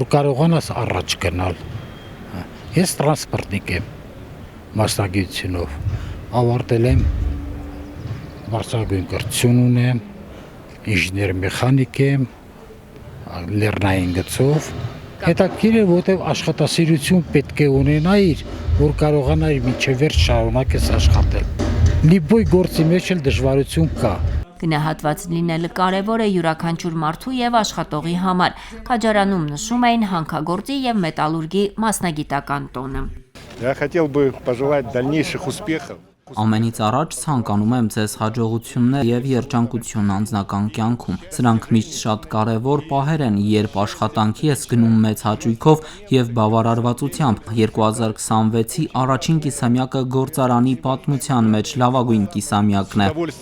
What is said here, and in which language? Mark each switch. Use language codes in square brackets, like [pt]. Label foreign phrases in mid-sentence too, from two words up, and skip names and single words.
[hy] կարողանաս առաջ գնալ։ Ես տրանսպորտնիկ եմ մասնագիտությունով, ավարտել եմ բարձրագույն կրթություն ունեմ, ինժեներ մեխանիկ եմ, լեռնային գծով։ Հետաքրքիր է, որտեղ աշխատասիրություն պետք է ունենայիր, որ կարողանայիր մինչև վերջ շարունակես աշխատել։ Լիբոյ գործի մեջ էլ դժվարություն կա։ Գնահատված լինելը կարևոր է յուրաքանչյուր մարդու եւ աշխատողի համար։ Քաջարանում նշում էին հանքագործի եւ մետալուրգի մասնագիտական տոնը։ [ru] Я хотел бы пожелать дальнейших успехов. [hy] Ամենից առաջ ցանկանում եմ ձեզ հաջողություններ եւ երջանկություն անձնական կյանքում։ Սրանք միշտ շատ կարեւոր պահեր են, երբ աշխատանքի ես գնում մեծ հաճույքով եւ բավարարվածությամբ։ 2026-ի առաջին կիսամյակը գործարանի պատմության մեջ լավագույն կիսամյակն է։